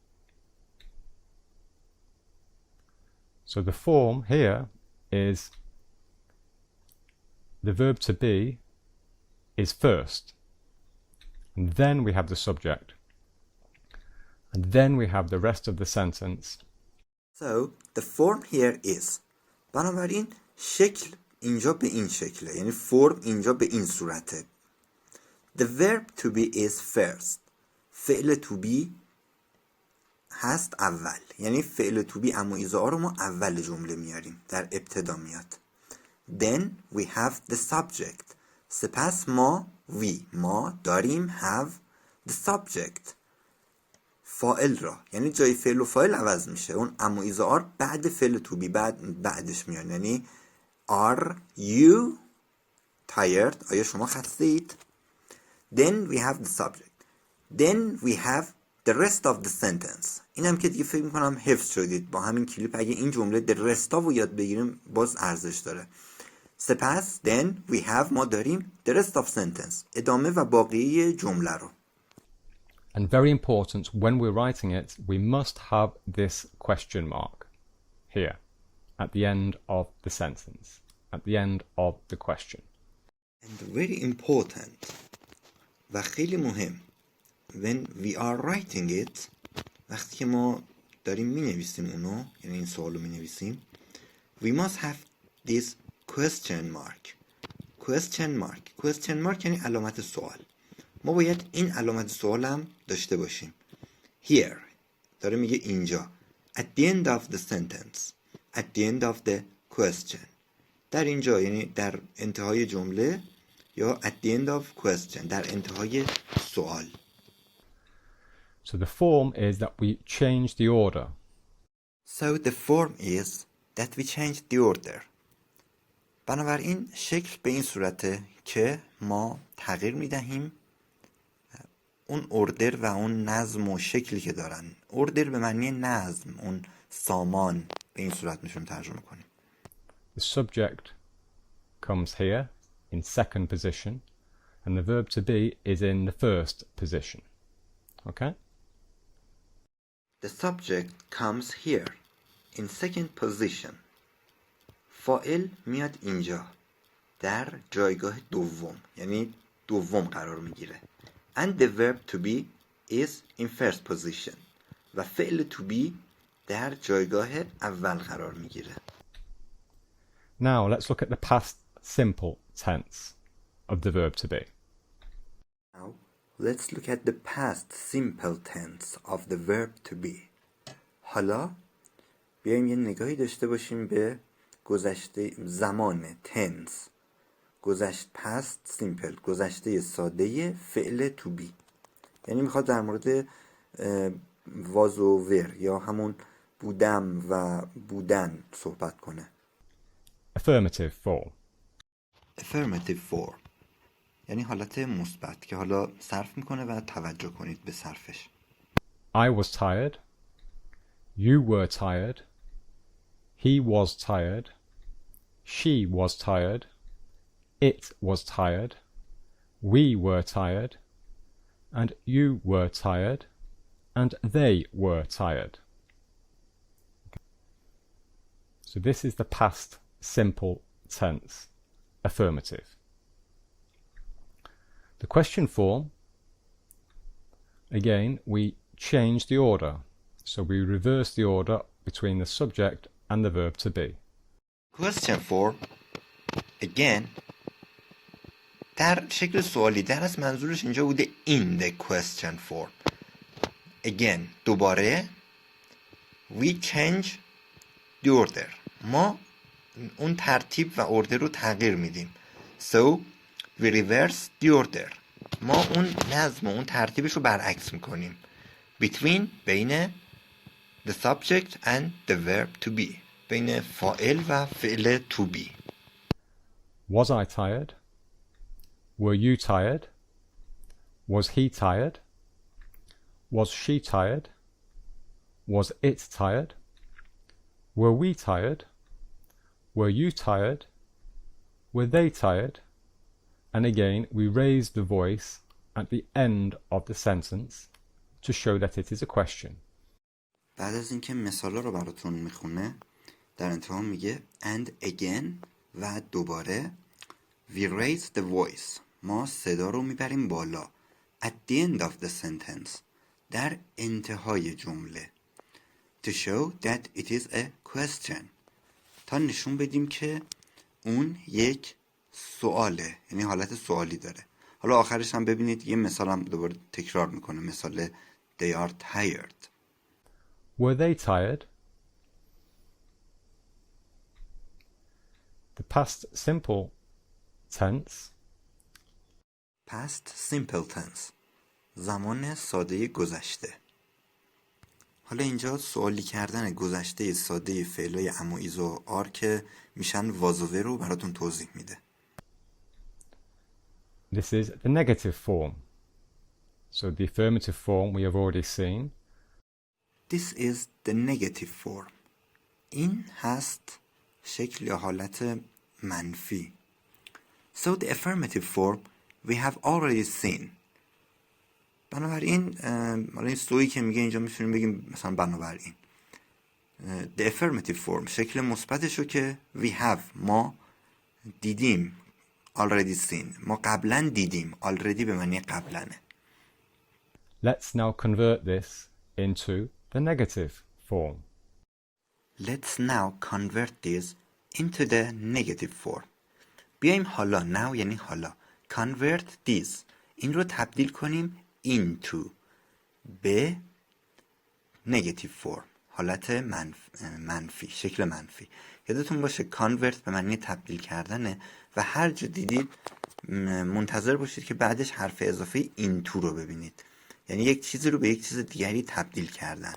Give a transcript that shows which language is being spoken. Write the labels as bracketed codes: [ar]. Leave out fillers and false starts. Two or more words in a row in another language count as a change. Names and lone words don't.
[en] So the form here is the verb to be is first, and then we have the subject, and then we have the rest of the sentence. So the form here is. [fa] بنابراین شکل اینجا به این شکله، یعنی فرم اینجا به این صورته. [en] The verb to be is first. [fa] فعل [en] to be [fa] هست اول، یعنی فعل [en] to be [fa] اما ایزا رو ما اول جمله میاریم، در ابتدا میاد. [en] Then we have the subject. [fa] سپس ما داریم [en] have the subject. [fa] فاعل را، یعنی جای فعل و فاعل عوض میشه، اون اما ایزا بعد فعل [en] to be [fa] بعدش میاد، یعنی [en] are you tired؟ [fa] آیا شما خسته اید؟ [en] Then we have the subject. Then we have the rest of the sentence. [fa] این هم که دیگه فکر میکنم حفظ شدید با همین کلیپ. اگه این جمله [en] the rest of [fa] رو یاد بگیریم باز ارزش داره. [en] سپس then we have [fa] ما داریم [en] the rest of sentence. [fa] ادامه و باقی جمله رو. [en] And very important, when we're writing it, we must have this question mark here at the end of the sentence, at the end of the question. And very important [fa] و خیلی مهم [en] when we are writing it، [fa] وقتی که ما داریم می نویسیم اونو، یعنی این سوالو می نویسیم، [en] we must have this question mark [fa] یعنی علامت سوال. ما باید این علامت سوال هم داشته باشیم. Here داره میگه اینجا. [en] At the end of the sentence. At the end of the question. [fa] در اینجا یعنی در انتهای جمله، یا [en] at the end of question [fa] در انتهای سوال. [en] So the form is that we change the order. So the form is that we change the order. [fa] بنابراین شکل به این صورته که ما تغییر میدهیم اون اوردر و اون نظم و شکلی که دارن. اوردر به معنی نظم، اون سامان، به این صورت میشون ترجمه کنیم. [en] The subject comes here in second position and the verb to be is in the first position. Okay? The subject comes here in second position. [fa] فاعل میاد اینجا در جایگاه دوم، یعنی دوم قرار میگیره. [en] And the verb to be is in first position. [fa] و فعل [en] to be [fa] در جایگاه اول قرار میگیره. [en] Now let's look at the past simple tense of the verb to be. Now let's look at the past simple tense of the verb to be. [fa] حالا بیایم یه نگاهی داشته باشیم به گذشته زمان tense. [en] past simple, [fa] گذشته ساده فعل [en] to be. [fa] یعنی میخواد در مورد واز و ور یا همون بودم و بودن صحبت کنه. Affirmative form یعنی حالت مثبت که حالا صرف میکنه و توجه کنید به صرفش. [en] I was tired. You were tired. He was tired. She was tired. It was tired. We were tired. And you were tired. And they were tired. So this is the past simple tense, affirmative. The question form, again, we change the order. So we reverse the order between the subject and the verb to be. Question form, again, [fa] در شکل سوالی، در از منظورش اینجا بوده [en] in the question form. Again, دوباره we change the order. [fa] ما اون ترتیب و order رو تغییر میدیم. [en] So we reverse the order. [fa] ما اون نظم و اون ترتیبش رو برعکس میکنیم. [en] Between بین the subject and the verb to be. [fa] بین فاعل و فعل [en] to be. Was I tired? Were you tired? Was he tired? Was she tired? Was it tired? Were we tired? Were you tired? Were they tired? And again, we raise the voice at the end of the sentence to show that it is a question. [fa] بعد از اینکه مثالا رو براتون میخونه در انتها میگه [en] and again [fa] و دوباره [en] we raise the voice [fa] ما صدا رو میبریم بالا [en] at the end of the sentence [fa] در انتهای جمله [en] to show that it is a question [fa] تا نشون بدیم که اون یک سواله، یعنی حالت سوالی داره. حالا آخرش هم ببینید یه مثال هم دوباره تکرار میکنه، مثال [en] they are tired. Were they tired? The past simple tense. Past simple tense [fa] زمان ساده گذشته. حالا اینجا سوالی کردن گذشته ساده فعلای ام و ایز و آر که میشن واز و رو براتون توضیح میده. [en] This is the negative form. So the affirmative form we have already seen. This is the negative form. [fa] این هست شکل یا حالت منفی. [en] So the affirmative form we have already seen. [fa] بنابراین این سویی که میگه اینجا میتونیم بگیم مثلا بنابراین [en] the affirmative form [fa] شکل مثبتش رو که [en] we have [fa] ما دیدیم [en] already seen [fa] ما قبلا دیدیم already به معنی قبلنه. [en] Let's now convert this into the negative form. Let's now convert this into the negative form. [fa] بیایم حالا now یعنی حالا [en] convert this [fa] این رو تبدیل کنیم into به [en] negative form [fa] حالت منفی شکل منفی. یادتون باشه convert به معنی تبدیل کردنه و هر جا دیدید منتظر باشید که بعدش حرف اضافه into رو ببینید، یعنی یک چیزی رو به یک چیز دیگری تبدیل کردن.